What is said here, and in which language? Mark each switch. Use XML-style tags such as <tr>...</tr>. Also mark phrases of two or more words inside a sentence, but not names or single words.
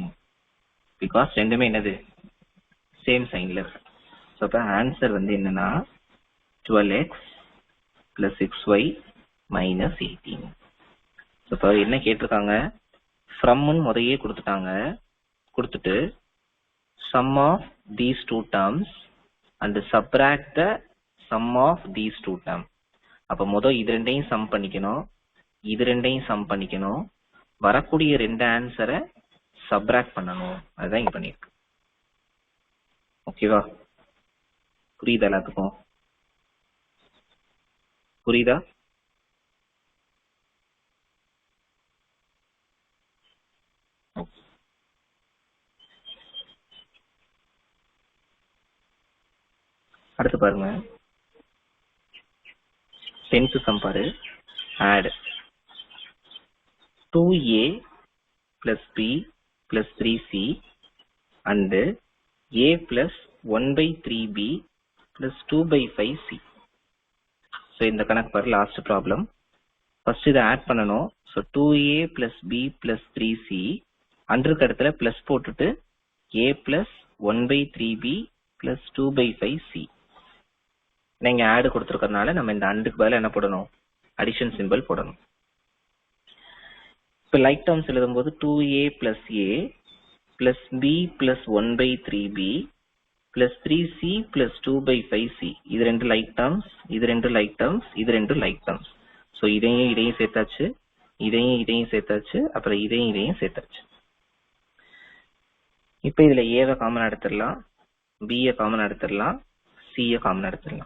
<ta>பிகாஸ் ரெண்டுமே என்னது?</ta> <en>same signல</en> <ta>இருக்கு. ஸோ அப்ப ஆன்சர் வந்து என்னன்னா</ta> <en>12x plus 6y minus 18.</en> <ta>ஸோ இப்போ என்ன கேட்டிருக்காங்க? ஃப்ரம்னு முறையே கொடுத்துட்டாங்க.</ta> <en>கொடுத்துட்டு sum of these two terms and subtract the sum of these two terms.</en> <ta>அப்ப முதல் இது ரெண்டையும் சம் பண்ணிக்கணும், இது ரெண்டையும் சம் பண்ணிக்கணும், வரக்கூடிய ரெண்டு ஆன்சரை சப்ராக்ட் பண்ணணும். அதுதான் இங்க பண்ணிருக்கு. ஓகேவா? புரியுதா எல்லாத்துக்கும்? புரியுதா? அடுத்து பாருங்க, 10th சம் பாரு.</ta> <en>add 2a plus b plus 3c and a plus 1 by 3b plus 2 by 5c.</en> <ta>ஸோ இந்த கணக்கு பாரு,</ta> <en>last problem.</en> <ta>ஃபர்ஸ்ட் இதை ஆட் பண்ணணும்.</ta> <en>ஸோ 2a plus b plus 3c</en> <ta>அன்றுக்கு இடத்துல பிளஸ் போட்டுட்டு</ta> <en>a plus 1 by 3b plus 2 by 5c.</en> <ta>நீங்க ஆட் கொடுத்துருக்கறதுனால நம்ம இந்த அண்டுக்கு பதிலா என்ன போடணும்?</ta> <en>addition simple</en> <ta>போடணும். இப்போ</ta> <en>like terms</en> <ta>எழுதும் போது</ta> <en>2a plus a plus b plus 1 by 3b plus 3c plus 2 by 5c.</en> <ta>இது ரெண்டு</ta> <en>like terms,</en> <ta>இது ரெண்டு</ta> <en>like terms,</en> <ta>இது ரெண்டு</ta> <en>like terms.</en> <ta>ஸோ இதையும் சேர்த்தாச்சு, இதையும் சேர்த்தாச்சு, அப்புறம் இதையும் சேர்த்தாச்சு. இப்போ இதுல ஏவை காமன் எடுத்துடலாம், பியை காமன் எடுத்துடலாம், சியை காமன் எடுத்துடலாம்.</ta>